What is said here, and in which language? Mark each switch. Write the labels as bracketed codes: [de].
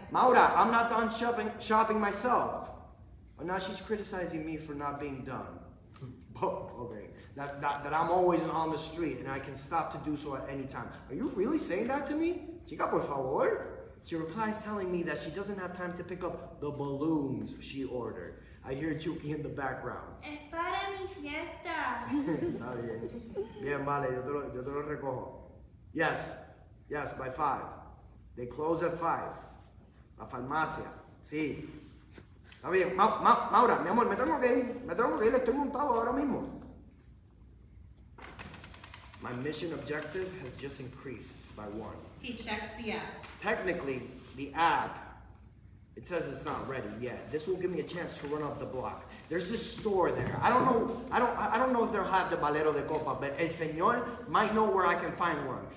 [en] Maura, I'm not done shopping myself. But now she's criticizing me for not being done. Oh, okay. That I'm always on the street and I can stop to do so at any time. Are you really saying that to me? [es] Chica, por favor. [en] She replies telling me that she doesn't have time to pick up the balloons she ordered. I hear Chucky in the background. [es] Es para mi fiesta. Está bien. Bien, vale, yo te lo recojo. [en] Yes, by 5. They close at 5. [es] La farmacia. Sí. Está bien. Maura, mi amor, me tengo que ir. Estoy montado ahora mismo. [en] My mission objective has just increased by 1. He checks the app. Technically, the app It says it's not ready yet. This will give me a chance to run up the block. There's this store there. I don't know if they'll have the Balero de Copa, but El Señor might know where I can find one.